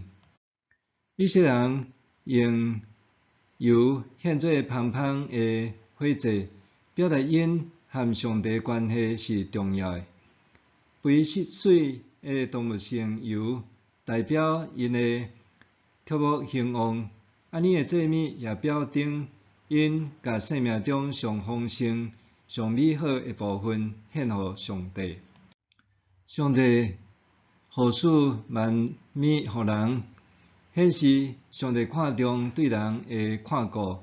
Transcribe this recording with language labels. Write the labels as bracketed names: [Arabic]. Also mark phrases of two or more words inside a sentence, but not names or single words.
[Min Nan Chinese] 以色列人用油献做芳芳的火祭，表达因和上帝关系是重要的。肥水的动物性油代表因的畜牧兴旺，安尼的祭物也表征因甲生命中上丰盛、上美好的部分献予上帝。上帝护赐万物予人，显示上帝看重对人的看顾。